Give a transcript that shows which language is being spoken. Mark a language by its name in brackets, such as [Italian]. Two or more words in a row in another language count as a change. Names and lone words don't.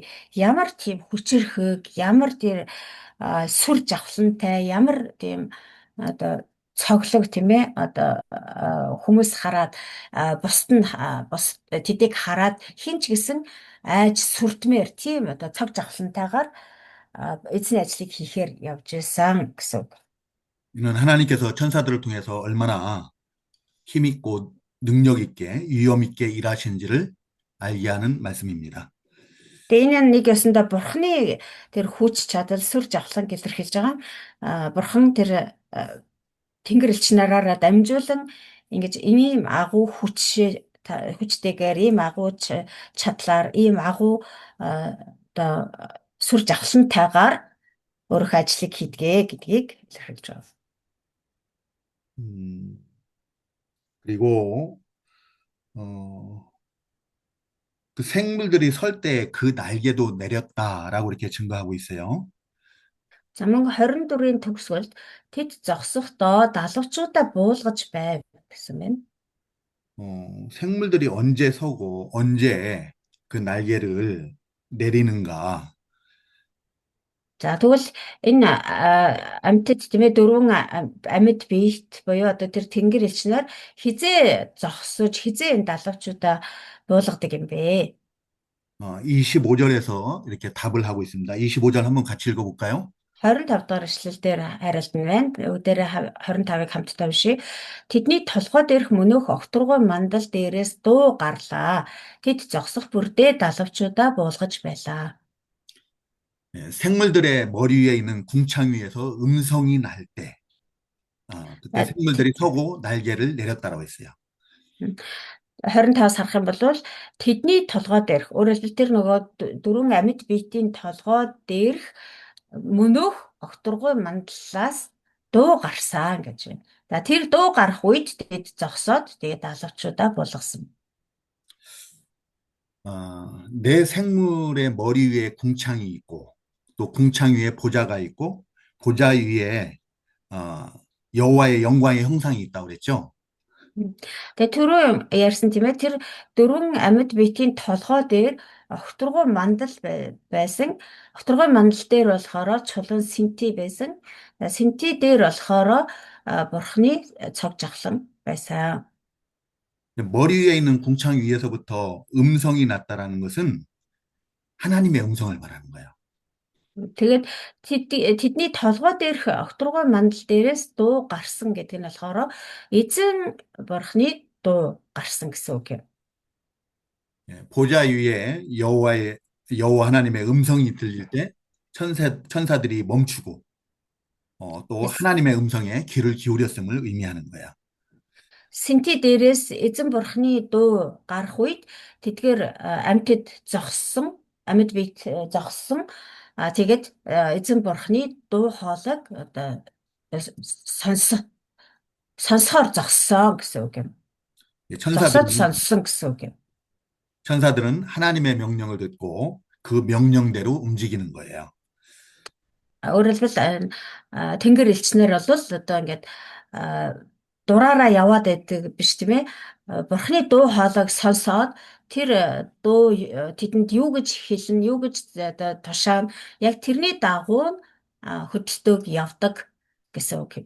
[Mongolian] Ямар тийм хүчирхэг, ямар тэр сүр жавхлантай, ямар тийм одоо цоглог тийм ээ. Одоо хүмүүс хараад бусд нь бус тэдийг хараад хинч гэсэн айж сүрдмээр тийм одоо цог жавхлантайгаар эзний ажлыг хийхээр явж исэн гэсэн үг. [Korean] 이는 하나님께서 천사들을 통해서 얼마나 힘있고 능력 있게 위엄 있게 일하시는지를 알게 하는 말씀입니다. [Mongolian] Тэгээ энэ нь нэг ясандаа бурхны тэр хүч чадал сүр жавхлан илэрхийлж байгаа. Бурхан тэр тэнгэр элч нараараа дамжуулан ингэж ийм агуу хүчтэйгээр ийм агуу чадлаар ийм агуу одоо сүр жавхлантайгаар өөрөх ажлыг хийдгээ гэдгийг илэрхийлж байгаа. [Korean] 음, 그리고 어, 그 생물들이 설 때 그 날개도 내렸다라고 이렇게 증거하고 있어요. [Mongolian] За мөн 24-ийн төгсгөлд тэд зогсохдоо далавчуудаа буулгаж байв гэсэн байна. [Korean] 생물들이 언제 서고 언제 그 날개를 내리는가? [Mongolian] За тэгвэл энэ амьтад тийм ээ дөрвөн амьд биет буюу одоо тэр тэнгэр элчнэр хизээ зогсож хизээ энэ далавчуудаа буулгадаг юм бэ? [Korean] 25절에서 이렇게 답을 하고 있습니다. 25절 한번 같이 읽어볼까요? [Mongolian] 25 дахь эшлэл дээр хариулт нь байна. Өдөрөө 25-ыг хамтдаа уншия. Тэдний толгой дээрх мөнөөх огторгой мандал дээрээс дуу гарлаа. Тэд зогсох бүрдээ далавчуудаа буулгаж байлаа. [Korean] 생물들의 머리 위에 있는 궁창 위에서 음성이 날 때, 그때 생물들이 서고 날개를 내렸다라고 했어요. [Mongolian] 25-аас харах юм бол тэдний толгой дээрх өөрөөр хэлбэл тэр нөгөө дөрвөн амьд биетийн толгой дээрх мөнөөх огторгой мандлаас дуу гарсан гэж байна. За тэр дуу гарах үед тэд зогсоод тэгээд далавчуудаа буулгасан. [Korean] 내 생물의 머리 위에 궁창이 있고 또 궁창 위에 보좌가 있고 보좌 위에 여호와의 영광의 형상이 있다고 그랬죠. [Mongolian] Тэгээ түрүү ярьсан тийм ээ тэр дөрвөн амьд биетийн толгой дээр огторгой мандал байсан. Огторгой мандал дээр болохоор чулуун синти байсан. Синти дээр болохоор бурхны цог жавхлан байсан. [Korean] 머리 위에 있는 궁창 위에서부터 음성이 났다라는 것은 하나님의 음성을 말하는 거예요. [Mongolian] Тэгээд тэдний толгой дээрх огторгой мандал дээрээс дуу гарсан гэдэг нь болохоор эзэн бурхны дуу гарсан гэсэн үг юм. [Korean] 보좌 위에 여호와 하나님의 음성이 들릴 때 천사들이 멈추고 또 하나님의 음성에 귀를 기울였음을 의미하는 거예요. [Mongolian] Синти дээрээс эзэн бурхны дуу гарах үед тэдгээр амьд биет зогссон. Тэгээд эзэн бурхны дуу хоолойг одоо сонсохоор зогссон гэсэн үг юм. зогсоод сонссон гэсэн үг юм. [Korean] 천사들은 하나님의 명령을 듣고 그 명령대로 움직이는 거예요. [Mongolian] Өөрөөр хэлбэл тэнгэр элчнэр бол одоо ингээд дураараа яваад байдаг биш тийм ээ. Бурхны дуу хоолойг сонсоод тэр дуу тэдэнд юу гэж хэлнэ, юу гэж одоо тушаана. Яг тэрний дагуу хөдөлтөг явдаг гэсэн үг юм.